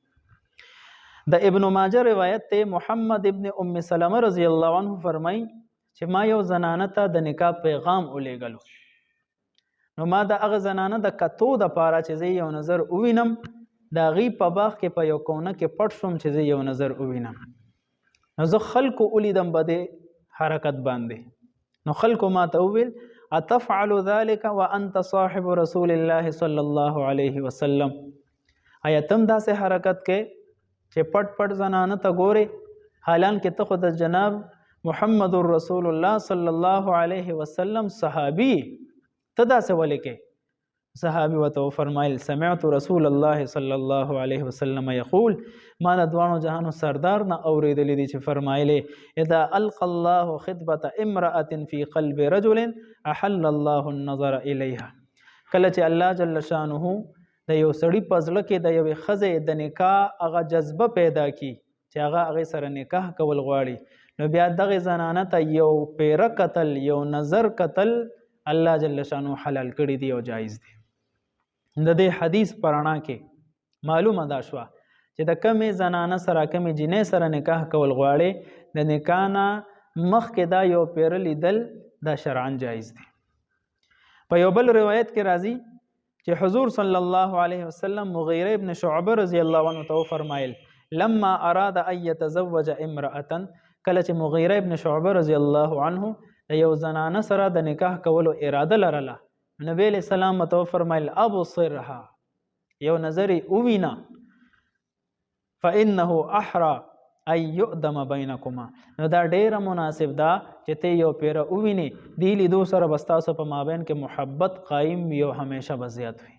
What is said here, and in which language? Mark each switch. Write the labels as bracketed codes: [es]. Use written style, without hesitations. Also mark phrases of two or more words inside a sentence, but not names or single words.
[ps] د ابن ماجه روایت ته محمد ابن ام سلمه [ar] رضی الله عنه [ps] فرمای چې ما یو زنانه ته د نکاح پیغام ولېږلو، نو ما د هغه زنانه د کتو د پاره چې زه یو نظر ووینم د هغې په باغ کې په یو کونه کې پټ شوم چې زه یو نظر ووینم. نو زه خلکو ولیدم په دې حرکت باندې، نو خلکو ما ته وویل [ar] اتفعل ذلك وانت صاحب رسول الله صلی الله علیه وسلم، [ps] آیا تم داسې حرکت کې چې پټ پټ زنانه ته ګورې حالانکه ته خو د جناب محمد رسول الله [ar] صلی الله علیه وسلم [ps] صحابي، ته داسې ولې کې؟ صحابي ورته فرمایل [ar] سمعت رسول الله صلی الله علیه وسلم یقول، [ps] ما د دوانو جهانو سردار نه اوریدلی دي چې فرمایلی [ar] اذا القى الله خطبه امرأة في قلب رجل احل الله النظر الیها، [ps] کله چې الله [ar] جل شانه [ps] د یو سړي په زړه کې د یوې ښځې د نکاح هغه جذبه پیدا کی چې هغه هغې سره نکاح کول غواړي، نو بیا دغې زنانه ته یو پیره قتل یو نظر قتل الله [ar] جل شانه [ps] حلال کړي دی او جایز دی. د دې حدیث پرانا کې معلومه دا شوه چې د کمې زنانه سره کمې جینۍ سره نکاح کول غواړي د نکاح نه مخکې دا یو پیره لیدل دا شرعا جایز دی. په یو بل روایت کې راځي چې حضور [ar] صلی الله علیه وسلم [ps] مغیره ابن شعبه [ar] رضی الله عنه [ps] ته فرمایل [ar] لما اراد ان يتزوج امرأة، [ps] کله چې مغیره ابن شعبه [ar] رضی الله عنه [ps] د یو زنانه سره د نکاح کولو اراده لرله، نبی [ar] علیہ السلام [ps] ته فرمایل ابصرها، یو نظر اوینا [ar] فانه احرى ان يؤدم بينكما، [ps] نو دا ډیره مناسب ده چې ته یو پیره اوویني دی لیدو سره بس تاسو په مابین کې محبت قائم وي او همیشه به زیات وي.